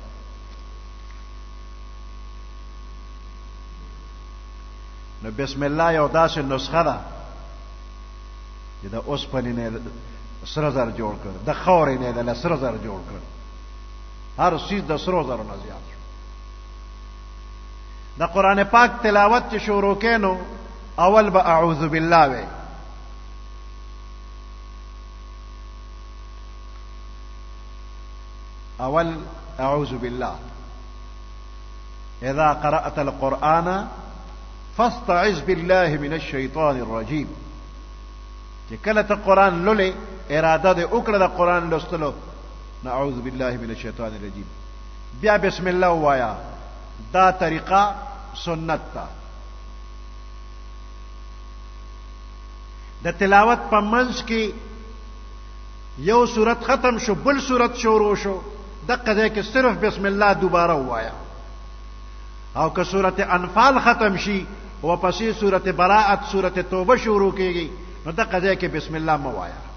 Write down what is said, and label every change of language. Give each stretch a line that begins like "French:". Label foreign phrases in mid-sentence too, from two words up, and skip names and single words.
Pashto: نو
Arabic: بسم الله
Pashto: یو داسې نسخه ده چې د اوسپنې نه سره زر جوړ کړ د خاورې نه د سره زر جوړ کړ هر چیز د سرو زرو نه زیات شو د قران پاک تلاوت چې شروع کینو اول به
Arabic: اعوذ بالله
Pashto: وی اول
Arabic: اعوذ بالله اذا قرأت القرآن فاستعذ بالله من الشيطان الرجيم
Pashto: چې کله ته قرآن لولې اراده دې وکړه د قرآن لوستلو
Arabic: نعوذ بالله من الشیطان الرجیم
Pashto: بیا
Arabic: بسم الله
Pashto: وایا دا طریقہ سنت تا د تلاوت په منځ کې یو صورت ختم شو بل صورت شروع شو دغه ځای کې صرف
Arabic: بسم الله
Pashto: دوباره وایا او که صورت انفال ختم شي او پسې صورت براءت صورت توبه شروع کیږي نو دغه ځای کې
Arabic: بسم الله
Pashto: مو وایا